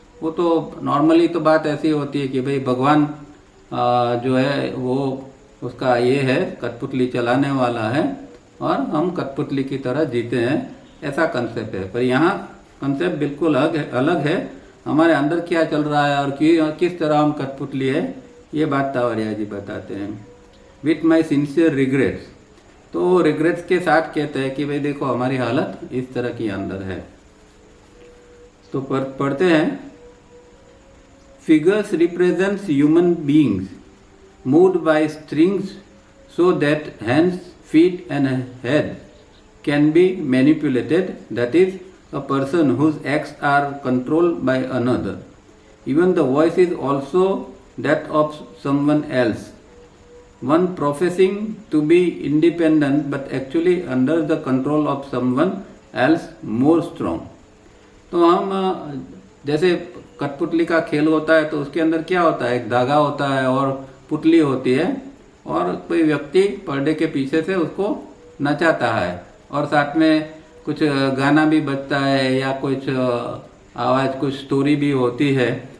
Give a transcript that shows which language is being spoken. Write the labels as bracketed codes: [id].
[hi] वो तो नॉर्मली तो बात ऐसी होती है कि भाई भगवान जो है वो उसका ये है, कठपुतली चलाने वाला है और हम कठपुतली की तरह जीते हैं, ऐसा कंसेप्ट है। पर यहाँ कंसेप्ट बिल्कुल अलग है। हमारे अंदर क्या चल रहा है और किस तरह हम कठपुतली है, ये बात तावरिया जी बताते हैं। [en] with my sincere regrets, [hi] तो रिग्रेट्स के साथ कहते हैं कि भाई देखो हमारी हालत इस तरह की अंदर है। तो पढ़ते हैं, [en] Figures represents human beings moved by strings so that hands, feet and head can be manipulated, that is, a person whose acts are controlled by another. Even the voice is also that of someone else, one professing to be independent but actually under the control of someone else more strong. [hi] तो हम जैसे कठपुतली का खेल होता है तो उसके अंदर क्या होता है, एक धागा होता है और पुतली होती है, और कोई व्यक्ति पर्दे के पीछे से उसको नचाता है और साथ में कुछ गाना भी बजता है या कुछ आवाज़, कुछ स्टोरी भी होती है।